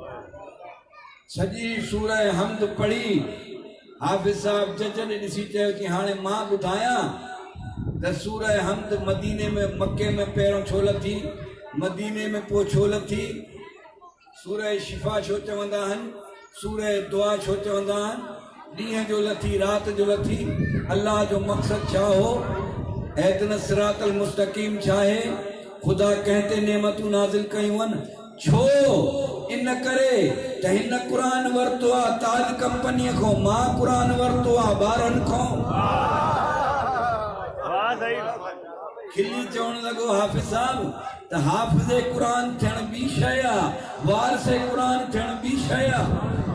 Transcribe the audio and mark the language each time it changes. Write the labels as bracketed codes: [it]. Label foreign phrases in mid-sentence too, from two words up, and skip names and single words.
[sd] सॼी सूरह हमद पढ़ी हाफ़िज़ साहब जज ने ॾिसी चयो कि हाणे मां ॿुधायां त सूरह हमद मदीने में, मक्के में पहिरियों छो लथी, मदीने में पोइ छो लथी, सूरह शिफ़ा छो चवंदा आहिनि, सूरह दुआ छो चवंदा आहिनि, ॾींहं जो लथी, रात जो लथी, अल्लाह जो मक़सद छा हो, [ar] اهدنا الصراط المستقيم [sd] छा है, खुदा कहते नेमतूं नाज़िल कयूं आहिनि छो? इन करे त हिन क़ुरान वरितो आहे ताज कंपनीअ खां, मां क़ुरान वरितो आहे ॿारनि खां। खिली चवणु लॻो हाफ़िज़ साहब त हाफ़िज़ क़ुरान थियणु ॿी शइ आहे, वारिस क़ुरान थियणु ॿी शइ आहे।